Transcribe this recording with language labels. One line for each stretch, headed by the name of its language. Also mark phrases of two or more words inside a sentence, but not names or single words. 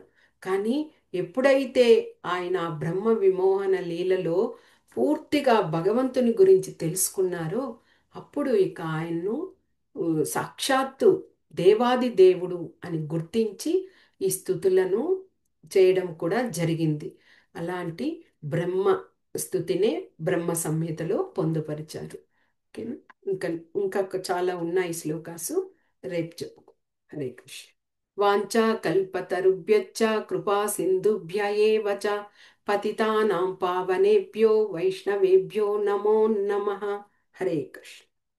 Telugu: కానీ ఎప్పుడైతే ఆయన ఆ బ్రహ్మ విమోహన లీలలో పూర్తిగా భగవంతుని గురించి తెలుసుకున్నారో అప్పుడు ఇక ఆయన్ను సాక్షాత్తు దేవాది దేవుడు అని గుర్తించి ఈ స్థుతులను చేయడం కూడా జరిగింది. అలాంటి బ్రహ్మ స్థుతినే బ్రహ్మ సంహితలో పొందుపరిచారు. ఓకేనా. ఇంకా ఇంకా చాలా ఉన్నాయి శ్లోకాసు, రేపు చెప్పుకో. హరే కృష్ణ.
Sanskrit: వాంఛా కల్పతరుభ్యశ్చ కృపా సింధుభ్య ఏవ చ పతితానాం పావనేభ్యో వైష్ణవేభ్యో నమో నమః.
Telugu: హరే కృష్ణ.